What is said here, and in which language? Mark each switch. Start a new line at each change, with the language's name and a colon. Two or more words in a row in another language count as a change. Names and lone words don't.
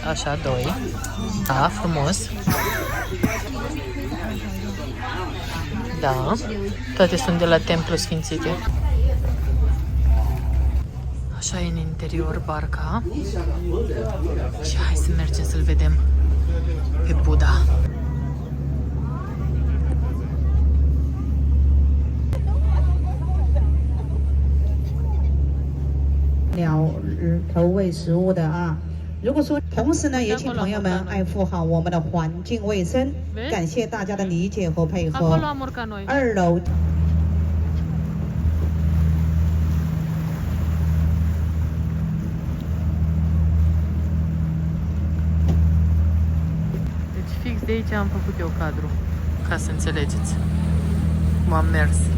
Romanian: Așa, 2. Da, frumos. Da. Toate sunt de la templu sfințite. Așa e în interior barca. Și hai să mergem să-l vedem pe Buddha.
Chinese: 如果说，同时呢，也请朋友们爱护好我们的环境卫生，感谢大家的理解和配合。2楼。
Romanian: Deci fix de aici am făcut eu cadru, ca să înțelegeți cum am mers.